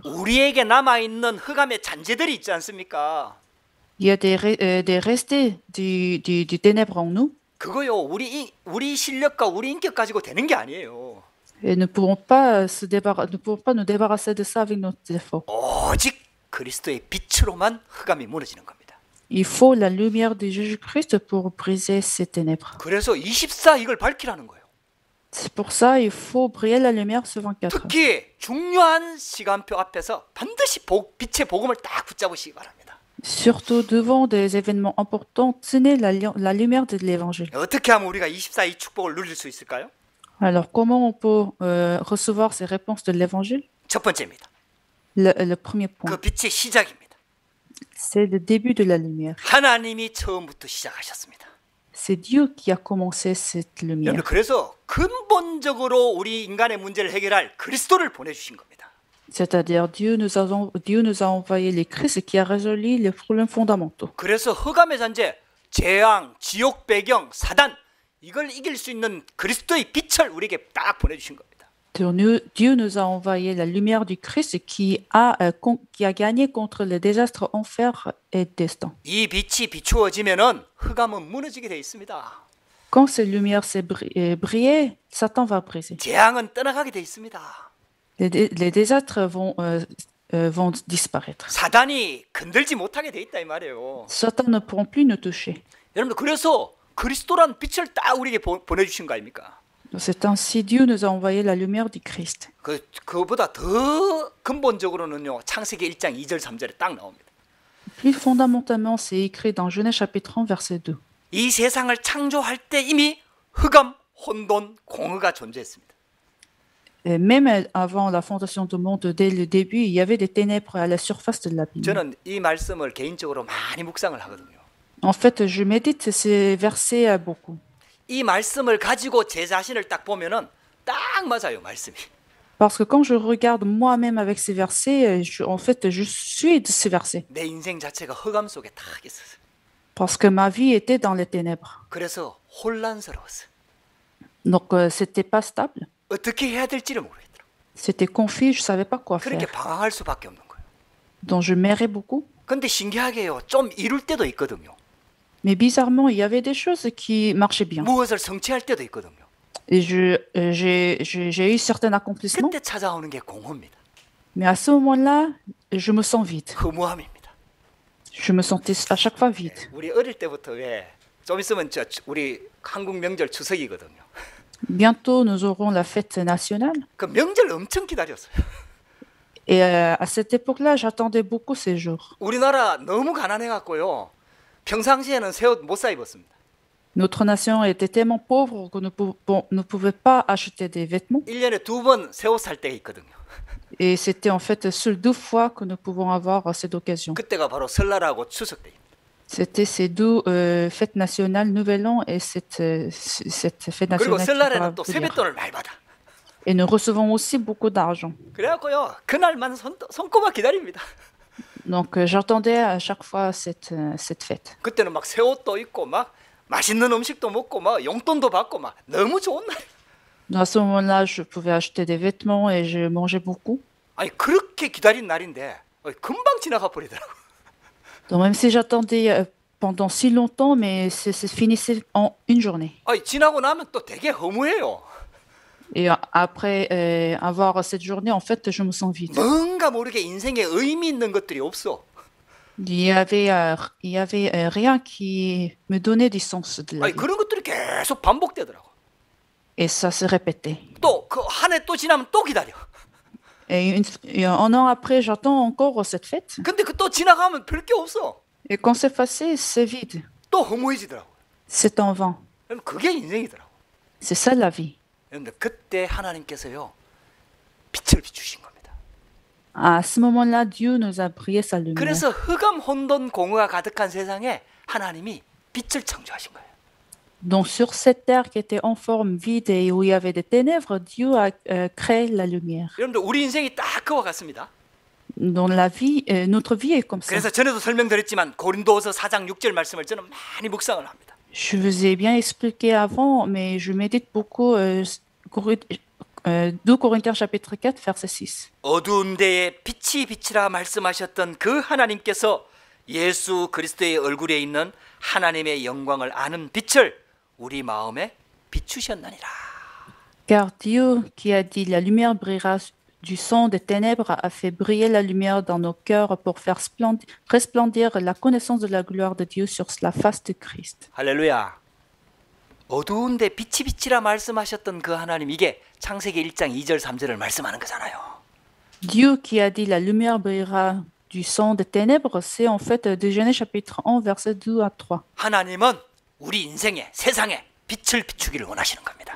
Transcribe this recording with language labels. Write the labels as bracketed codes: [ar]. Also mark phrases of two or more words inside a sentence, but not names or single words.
[ko] 우리에게 남아 있는 흑암의 잔재들이 있지 않습니까? [fr] Il y a des restés du ténèbre en nous [ko] 그거요. 우리 실력과 우리 인격 가지고 되는 게 아니에요. [fr] et ne pourrons pas nous débarrasser de ça avec nos efforts. [ko] 오직 그리스도의 빛으로만 흑암이 무너지는 겁니다. [fr] Il faut la lumière de Jésus-Christ pour briser ces ténèbres. [ko] 그래서 24 이걸 밝히라는 거예요. [fr] C'est pour ça il faut briller la lumière sur 24 heures. [ko] 특히 중요한 시간표 앞에서 반드시 빛의 복음을 딱 붙잡으시기 바랍니다. [fr] Surtout devant des événements importants, tenez la lumière de l'évangile. [ko] 어떻게 하면 우리가 24 이 축복을 누릴 수 있을까요? [fr] Alors, comment on peut recevoir ces réponses de l'évangile? [ko] 첫 번째입니다. [fr] Le premier [ko] 그 [fr] point, [ko] 빛의 시작입니다. [fr] c'est le début de la lumière. [ko] 하나님이 처음부터 시작하셨습니다. [fr] C'est Dieu qui a commencé cette lumière. [ko] 여러분 그래서 근본적으로 우리 인간의 문제를 해결할 그리스도를 보내주신 겁니다. [fr] C'est-à-dire, Dieu nous a envoyé les Christ qui a résolu les problèmes fondamentaux. [ko] 그래서 흑암의 잔재, 재앙, 지옥 배경, 사단 이걸 이길 수 있는 그리스도의 빛을 우리에게 딱 보내주신 겁니다. [fr] Dieu nous a envoyé la lumière du Christ qui a gagné contre les désastres enfer et destin. [ko] 이 빛이 비추어지면은 흑암은 무너지게 돼 있습니다. [fr] Quand cette lumière s'est brillée, Satan va briser. [ko] 재앙은 떠나가게 돼 있습니다. [fr] Les désastres vont disparaître. [ko] 사단이 건들지 못하게 돼 있다 이 말이에요. [fr] Satan ne pourront plus nous toucher. [ko] 여러분들 그래서 그리스도란 빛을 딱 우리에게 보내주신 거 아닙니까? [fr] C'est ainsi Dieu nous a envoyé la lumière du Christ. [ko] 그보다 더 근본적으로는요 창세기 1장 2절 3절에 딱 나옵니다. [fr] Plus fondamentalement, c'est écrit dans Genèse chapitre 1, verset 2. [ko] 이 세상을 창조할 때 이미 흑암, 혼돈, 공허가 존재했습니다. [fr] Et même avant la fondation du monde, dès le début, il y avait des ténèbres à la surface de l'abîme. [ko] 저는 이 말씀을 개인적으로 많이 묵상을 하거든요. [fr] En fait, je médite ces versets beaucoup. [ko] 이 말씀을 가지고 제 자신을 딱 보면은 딱 맞아요 말씀이. [fr] Parce que quand je regarde moi-même avec ces versets, en fait, je suis de ces versets. [ko] 내 인생 자체가 흑암 속에 딱 있었어요. [fr] Parce que ma vie était dans les ténèbres. [ko] 그래서 혼란스러웠어요. [fr] Donc, c'était pas stable. [ko] 어떻게 해야 될지를 모르겠더라고요. [fr] C'était confus, je savais pas quoi [ko] 그렇게 [fr] faire. [ko] 방황할 수밖에 없는 거예요. [fr] Donc, je m'errais beaucoup. [ko] 근데 신기하게요. 좀 이룰 때도 있거든요. [fr] Mais bizarrement, il y avait des choses qui marchaient bien. [ko] 무엇을 성취할 때도 있거든요. [fr] Et j'ai eu certains accomplissements. [ko] 그때 찾아오는 게 공허입니다. [fr] Mais à ce moment-là, je me sens vide. [ko] 허무함입니다. [fr] Je me sentais à chaque fois vide. [ko] 우리 어릴 때부터 왜 좀 있으면 우리 한국 명절 추석이거든요. [fr] Bientôt, nous aurons la fête nationale. [ko] 그 명절 엄청 기다렸어요. [fr] Et à cette époque-là, j'attendais beaucoup ces jours. [ko] 우리나라 너무 가난해 갖고요. 평상시에는 새 옷 못 사 입었습니다. [fr] Notre nation était tellement pauvre que nous ne pouvions pas acheter des vêtements. [ko] 1년에 2번 새 옷 살 때가 있거든요. [fr] Et c'était en fait seules 2 fois que nous pouvons avoir cette occasion. [ko] 그때가 바로 설날하고 추석 때입니다. [fr] C'était ces 2 fêtes nationales, Nouvel An et cette fête [ko] 그리고 [fr] nationale. qui [ko] 설날에는 [fr] va [ko] 또 [fr] venir. [ko] 세뱃돈을 많이 받아. [fr] Et nous recevons aussi beaucoup d'argent. [ko] 그래갖고요 그날만 손꼽아 기다립니다. [fr] Donc j'attendais à chaque fois cette fête. [ko] 그때는 막 새 옷도 입고 막 맛있는 음식도 먹고 막 용돈도 받고 막 너무 좋은 날. [fr] À ce moment-là, je pouvais acheter des vêtements et je mangeais beaucoup. [ko] 아니 그렇게 기다린 날인데 금방 지나가 버리더라고. [fr] Donc même si j'attendais pendant si longtemps, mais c'est finissait en une journée. [ko] 아니 지나고 나면 또 되게 허무해요. [fr] Et après avoir cette journée, en fait, je me sens vide. [ko] 뭔가 모르게 인생에 의미 있는 것들이 없어. [fr] Il y avait rien qui me donnait du sens de la [ko] 아니 [fr] vie. [ko] 그런 것들이 계속 반복되더라고. [fr] Et ça se répétait. [ko] 또 그 한 해 또 지나면 또 기다려. [fr] Et un an après, j'attends encore cette fête. [ko] 근데 그 또 지나가면 별 게 없어. [fr] Et quand c'est passé, c'est vide. [ko] 또 허무해지더라고. [fr] C'est en vain. [ko] 여러분 그게 인생이더라고. [fr] C'est ça la vie. [ko] 여러분들 그때 하나님께서요 빛을 비추신 겁니다. [fr] À ce moment-là, Dieu nous a brillé sa lumière. [ko] 그래서 흑암 혼돈 공허가 가득한 세상에 하나님이 빛을 창조하신 거예요. [fr] Donc sur cette terre qui était en forme vide et où il y avait des ténèbres, Dieu a créé la lumière. [ko] 여러분들 우리 인생이 딱 그와 같습니다. [fr] Dans la vie, notre vie est comme ça. [ko] 그래서 전에도 설명드렸지만 고린도후서 4장 6절 말씀을 저는 많이 묵상을 합니다. [fr] Je vous ai bien expliqué avant, mais je médite beaucoup 2 Corinthiens chapitre 4, verset 6. [ko] 어두운 데에 빛이 빛이라 말씀하셨던 그 하나님께서 예수 그리스도의 얼굴에 있는 하나님의 영광을 아는 빛을 우리 마음에 비추셨느니라. [fr] Car Dieu qui a dit la lumière brillera du sang des ténèbres a fait briller la lumière dans nos cœurs pour faire resplendir la connaissance de la gloire de Dieu sur la face de Christ. [ko] 할렐루야. 어두운데 빛이 빛이라 말씀하셨던 그 하나님, 이게 창세기 1장 2절 3절을 말씀하는 거잖아요. [fr] Dieu qui a dit la lumière brillera du sang des ténèbres, c'est en fait de Genèse chapitre 1, verset 2 à 3. [ko] 하나님은 우리 인생에, 세상에 빛을 비추기를 원하시는 겁니다.